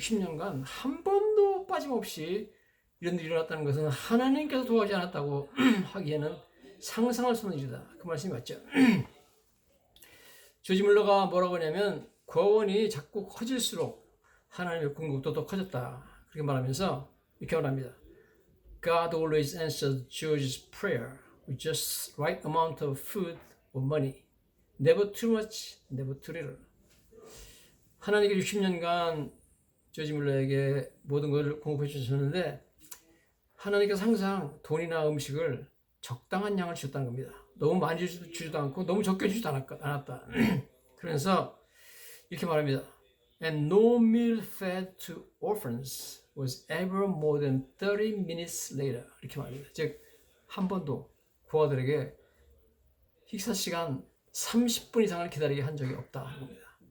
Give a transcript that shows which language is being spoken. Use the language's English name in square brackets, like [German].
[Korean] 60년간 한 번도 빠짐없이 이런 일이 일어났다는 것은 하나님께서 도와주지 않았다고 하기에는 상상할 수 없는 일이다. 그 말씀이 맞죠. 조지 물러가 뭐라고 하냐면 고원이 자꾸 커질수록 하나님의 공급도 더 커졌다. 그렇게 말하면서 이렇게 말합니다. [English] God always answers George's prayer with just right amount of food or money. Never too much, never too little. [Korean] 하나님께 60년간 조지 물러에게 모든 것을 공급해 주셨는데 하나님께서 항상 돈이나 음식을 적당한 양을 주셨다는 겁니다. 너무 많이 주지도 않고 너무 적게 주지도 않았다. 그래서 이렇게 말합니다. [English] And no meal fed to orphans was ever more than 30 minutes later. [Korean] 이렇게 말합니다. 즉, 한 번도 고아들에게 식사 시간 30분 이상을 기다리게 한 적이 없다는 겁니다.